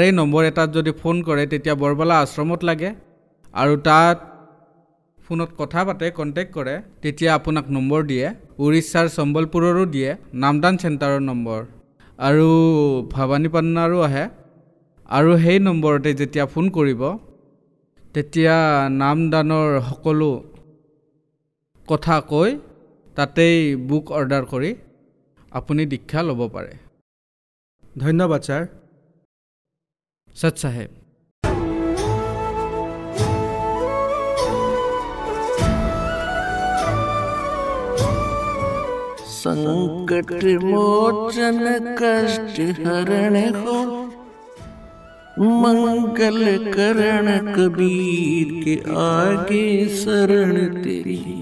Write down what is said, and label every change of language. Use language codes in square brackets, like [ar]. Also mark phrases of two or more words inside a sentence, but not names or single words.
[as] নম্বৰ এটাত যদি ফোন কৰে তেতিয়া বৰবালা আশ্ৰমত লাগে আৰু তাত ফোনত কথা পাতে কণ্টেক্ট কৰে তেতিয়া আপোনাক নম্বৰ দিয়ে উৰিষ্যাৰ সম্বলপুৰৰো দিয়ে নামদান চেণ্টাৰৰ নম্বৰ আৰু ভৱানীপাটনাৰো আহে আৰু সেই নম্বৰতে যেতিয়া ফোন কৰিব তেতিয়া নামদানৰ সকলো কথা কৈ তাতেই [en] book order [as] কৰি আপুনি দীক্ষা ল'ব পাৰে ধন্যবাদ ছাৰ সৎ সাহেব [hi] संकट मोचन कष्ट हरण हो मंगल करण कबीर के आगे शरण तेरी